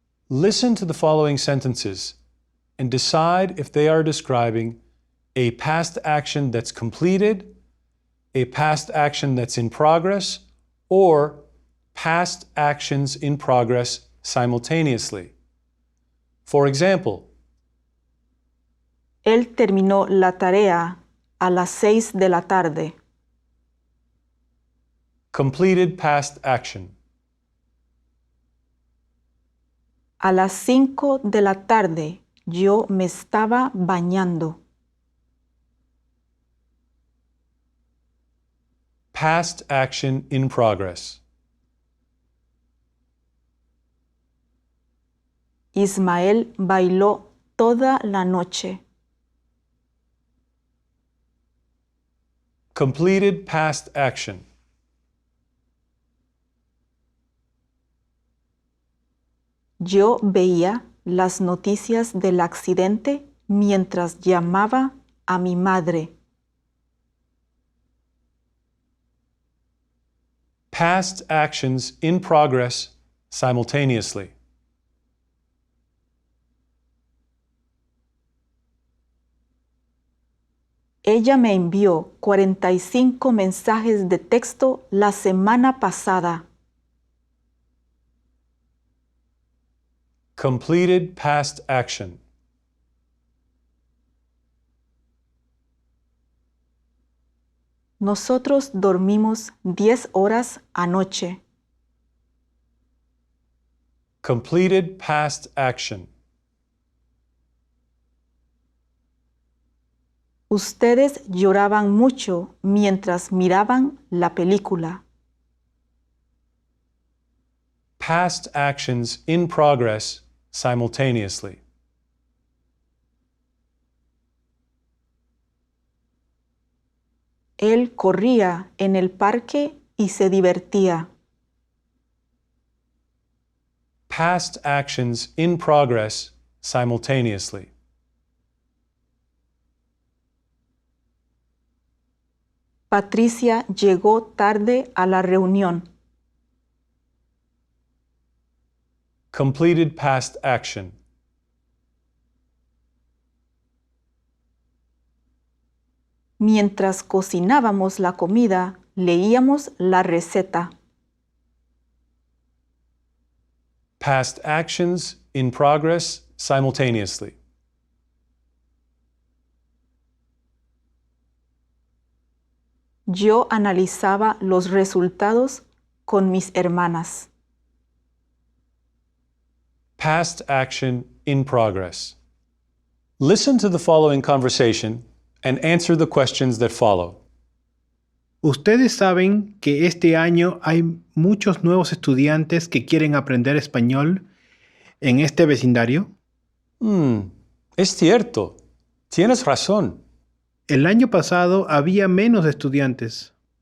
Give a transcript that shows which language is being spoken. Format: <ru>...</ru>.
<en>Listen to the following sentences and decide if they are describing a past action that's completed, a past action that's in progress, or past actions in progress simultaneously. For example,</en> <es>Él terminó la tarea a las 6 de la tarde.</es> <en>completed past action.</en> <es>A las 5 de la tarde yo me estaba bañando.</es> <en>Past action in progress.</en> <es>Ismael bailó toda la noche.</es> <en>Completed past action.</en> <es>Yo veía las noticias del accidente mientras llamaba a mi madre.</es> <en>Past actions in progress simultaneously.</en> <es>Ella me envió 45 mensajes de texto la semana pasada.</es> <en>Completed past action.</en> <es>Nosotros dormimos 10 horas anoche.</es> <en>Completed past action.</en> <es>Ustedes lloraban mucho mientras miraban la película.</es> <en>Past actions in progress simultaneously.</en> <es>Él corría en el parque y se divertía.</es> <en>Past actions in progress simultaneously.</en> <es>Patricia llegó tarde a la reunión.</es> <en>Completed past action.</en> <es>Mientras cocinábamos la comida, leíamos la receta.</es> <en>Past actions in progress simultaneously.</en> <es>Yo analizaba los resultados con mis hermanas.</es> <en>Past action in progress. Listen to the following conversation and answer the questions that follow.</en> <es>Ustedes saben que este año hay muchos nuevos estudiantes que quieren aprender español. en este vecindario? Es cierto. Tienes razón. El año pasado había menos estudiantes.</es>